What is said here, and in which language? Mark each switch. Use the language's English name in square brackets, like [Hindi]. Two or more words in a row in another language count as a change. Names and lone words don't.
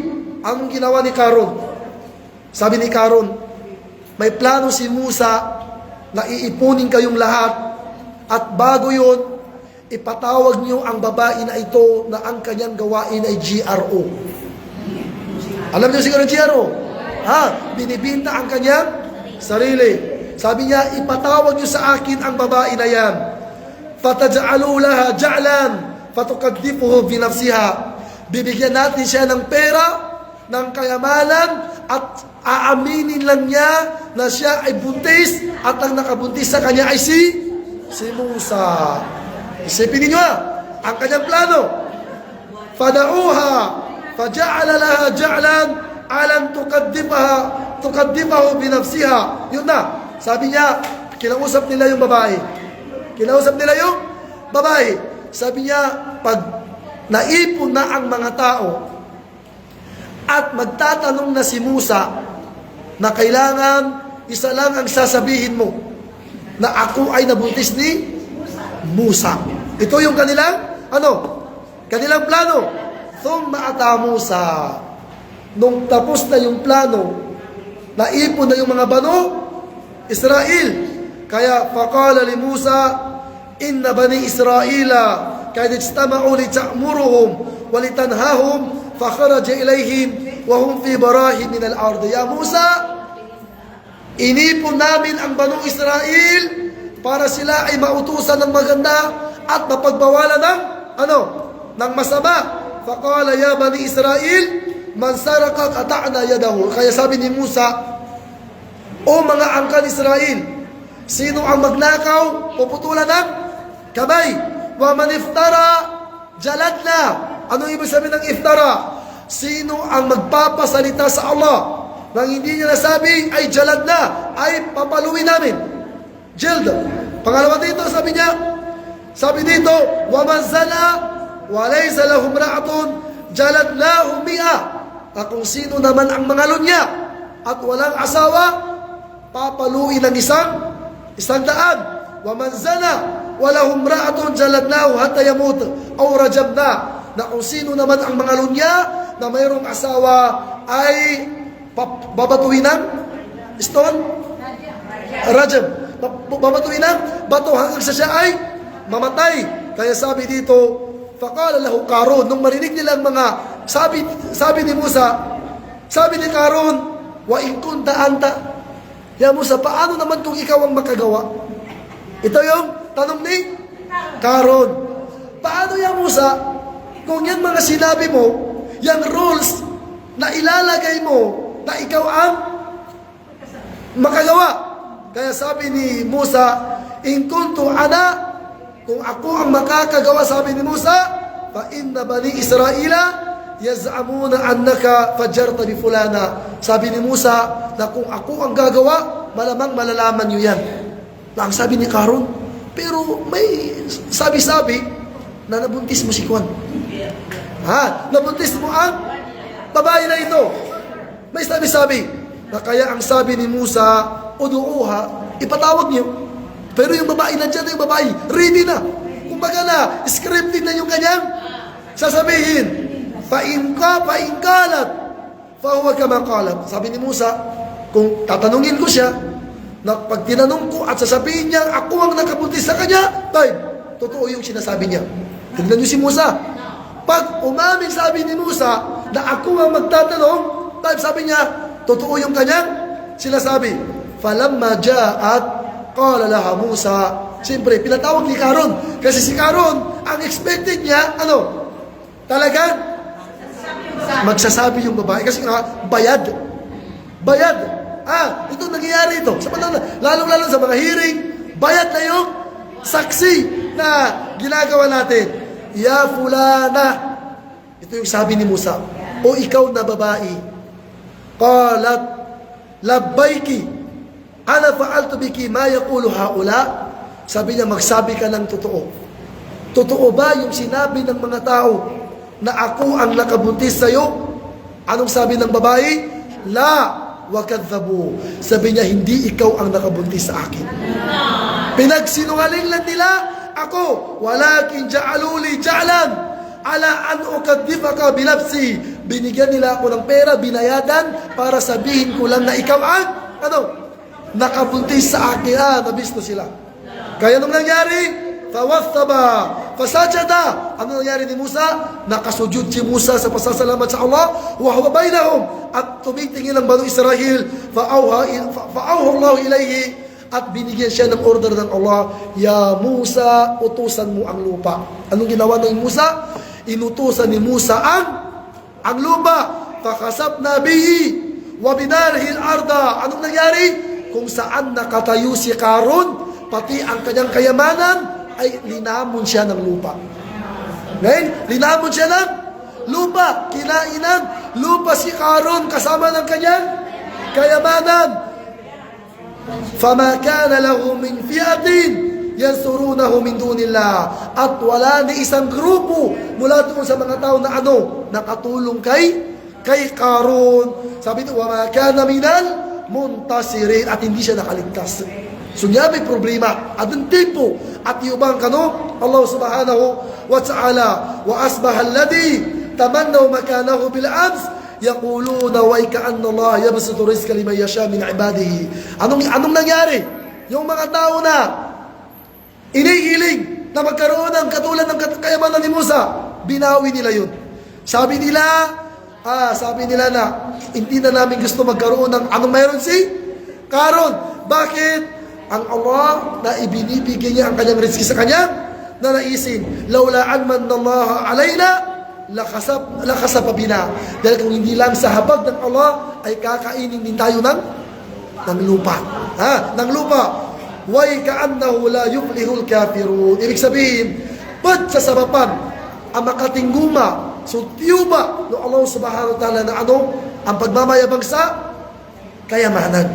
[Filipino] Ang ginawa ni Qarun. Sabi ni Qarun, may plano si Musa na iipunin kayong lahat, at bago yun, ipatawag niyo ang babae na ito na ang kanyang gawain ay GRO. Alam niyo siguro GRO? Binibinta ang kanyang sarili. Sabi niya, ipatawag niyo sa akin ang babae na yan. [Arabic] فتجعلوا لها جعلا فتقذفه بنفسها. [Filipino] Bibigyan natin siya ng pera, ng kayamanan, at aaminin lang niya na siya ay buntis, at ang nakabuntis sa kanya ay si Musa. Isipin niyo ang kanyang plano. [Arabic] فدعاها فجعل لها جعلا على أن تقذفه بنفسها. [Filipino] Yun na. Sabi niya, kinausap nila yung babae. Sabi niya, pag naipon na ang mga tao at magtatanong na si Musa na kailangan isa lang ang sasabihin mo, na ako ay nabuntis ni Musa. Ito yung kanilang kanilang plano. [Arabic] ثم أتى موسى. [Filipino] Nung tapos na yung plano, naipon na yung mga Banu Israel. [Arabic] Kaya فقال لموسى إن بني إسرائيل قد اجتمعوا لتأمرهم ولتنهاهم فخرج إليهم وهم في براح من الأرض. يا موسى, [Filipino] inipon namin ang Banu Israel para sila ay mautusan ng maganda at mapagbawalan ng masama. [Arabic] فقال يا بني إسرائيل من سرق قطعنا يده. [Filipino] Kaya sabi ni Musa, o mga angkan Israel, sino ang magnakaw, puputulan ng kamay. [Arabic] ومن افترى جلدنا. [Filipino] Ano ibig sabihin ng iftara? Sino ang magpapasalita sa Allah nang hindi niya nasabi ay jaladna, ay papaluin namin. Jilda. Pangalawa dito, sabi dito, [Arabic] ومن زنى وليس لهم رعة جلدناهم مئة. [Filipino] Kung sino naman ang mangalon niya at walang asawa, papaluin ng isang daan. [Arabic] ومن زنى ولهم رعة جلدناه حتى يموت أو رجمنا. [Filipino] Na kung sino naman ang mangalon niya na mayroong asawa ay babatuin ng stone, rajab, babatuin ng bato hanggang sa siya ay mamatay. Kaya sabi dito, [Arabic] فقال له قارون, [Filipino] nung marinig nilang mga sabi ni Musa, sabi ni Qarun, [Arabic] وإن كنت أنت يا موسى, [Filipino] paano naman kung ikaw ang makagawa? Ito yung tanong ni Qarun. Paano ya Musa, kung yan mga sinabi mo, yung rules na ilalagay mo na ikaw ang makagawa? Kaya sabi ni Musa, [Arabic] إن كنت أنا, [Filipino] kung ako ang makakagawa, sabi ni Musa, [Arabic] فإن بني إسرائيل يزعمون أنك فجرت بفلانة. [Filipino] Sabi ni Musa na kung ako ang gagawa, malamang malalaman nyo yan. Ang sabi ni Qarun, pero may sabi-sabi na nabuntis mo si Kwan. Nabuntis mo ang babae na ito. May sabi-sabi na kaya ang sabi ni Musa, uduuha, ipatawag niyo. Pero yung babae nandiyan na, yung babae ready na. Kumbaga na, scripted na yung kanyang sasabihin. [Arabic] فإن قالت فهو كما قالت. [Filipino] Sabi ni Musa, kung tatanungin ko siya, na pag tinanong ko at sasabihin niya, ako ang nakabuntis sa kanya, tayo, totoo yung sinasabi niya. Tignan niyo si Musa. Pag umamin sabi ni Musa na ako ang magtatanong, tayo sabi niya, totoo yung kanyang sinasabi. [Arabic] فلما جاءت قال لها موسى. [Filipino] Siyempre, pinatawag ni Karon. Kasi si Karon, ang expected niya, talagang magsasabi yung babae. Kasi bayad. Ito nangyayari ito. Lalo-lalo sa mga hearing, bayad na yung saksi na ginagawa natin. [Arabic] يا فلانة. [Filipino] Ito yung sabi ni Musa. O ikaw na babae. [Arabic] قالت لبيك. أنا فعلت بك ما يقول هؤلاء. [Filipino] Sabi niya, magsabi ka ng totoo. Totoo ba yung sinabi ng mga tao na ako ang nakabuntis sa'yo? Anong sabi ng babae? [Arabic] لا وكذبوا. [Filipino] Sabi niya, hindi ikaw ang nakabuntis sa akin. Pinagsinungaling lang nila ako. [Arabic] ولكن جعلوا لي جعلا على أن أقذفك بنفسي. [Filipino] Binigyan nila ako ng pera, binayadan para sabihin ko lang na ikaw ang nakabuntis sa akin. Nabisto sila. Kaya nung nangyari, [Arabic] فوثب فسجد. [Filipino] Ano nangyari ni Musa? Nakasujud si Musa sa pasasalamat sa Allah. [Arabic] وهو بينهم. [Filipino] At tumitingin ang Banu Israel. [Arabic] فأوحى الله إليه. [Filipino] At binigyan siya ng order ng Allah. [Arabic] يا موسى, [Filipino] utusan mo ang lupa. Anong ginawa ng Musa? Inutusan ni Musa ang lupa. [Arabic] فخسفنا به وبداره الأرض. [Filipino] Anong nangyari? Kung saan nakatayo si Karon, pati ang kanyang kayamanan, ay linamon siya ng lupa. Ngayon, linamon siya ng lupa. Kinainan lupa si Karon kasama ng kanyang kayamanan. [Arabic] فما كان له من فئة ينصرونه من دون الله. [Filipino] At wala ni isang grupo mula doon sa mga tao na nakatulong kay Karon. Sabi ito, [Arabic] وما كان من المنتصرين. [Filipino] At hindi siya nakaligtas. So niya may problema. At ang tipo at iubang Allah [Arabic] سبحانه وتعالى. وأصبح الذين تمنوا مكانه بالأمس يقولون ويكأن الله يبسط الرزق لمن يشاء من عباده. [Filipino] Anong nangyari? Yung mga tao na inihiling na magkaroon ng katulad ng kayamanan ni Musa, binawi nila yun. Sabi nila na hindi na namin gusto magkaroon ng anong mayroon si Karon. Bakit? Ang Allah na ibinibigay niya ang kanyang rizki sa kanya na naisin, [Arabic] لولا أن من الله علينا لخسف بنا. [Filipino] Dahil kung hindi lang sa habag ng Allah ay kakainin din tayo ng lupa. Ng lupa. [Arabic] ويكأنه لا يفلح الكافرون. [Filipino] Ibig sabihin, ba't sa sabapan ang makatingguma, sutiyuba ng Allah [Arabic] سبحانه وتعالى [Filipino] na ang pagmamayabang sa kayamanan.